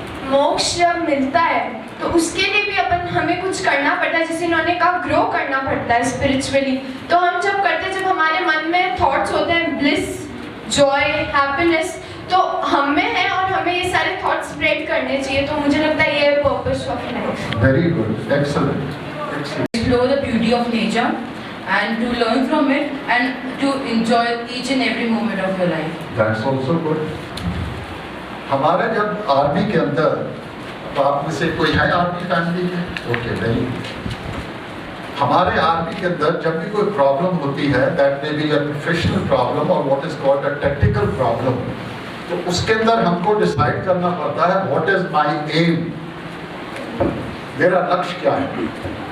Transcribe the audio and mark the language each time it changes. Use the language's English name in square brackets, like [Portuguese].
[Hindi] मोक्ष जब मिलता है तो उसके लिए भी हमें कुछ करना पड़ता है, जैसे इन्होंने कहा ग्रो करना पड़ता है स्पिरिचुअली। तो हम जब करते हैं, जब हमारे मन में थॉट्स होते हैं ब्लिस, जॉय, हैप्पीनेस, तो हम में है और हमें ये सारे थॉट्स स्प्रेड करने चाहिए। तो मुझे लगता है ये [English] Purpose of life. Very good, excellent. Explore the beauty of nature and to learn from it and to enjoy each and every moment of your life. That's also good. [Hindi] हमारे जब army के अंदर, तो आप में से कोई है आर्मी फैमिली में? ओके, नहीं। हमारे आर्मी के अंदर जब भी कोई प्रॉब्लम होती है, [English] that may be a professional problem [Hindi] और [English] what is called a technical problem, [Hindi] तो उसके अंदर हमको डिसाइड करना पड़ता है [English] what is my aim, [Hindi] मेरा लक्ष्य क्या है।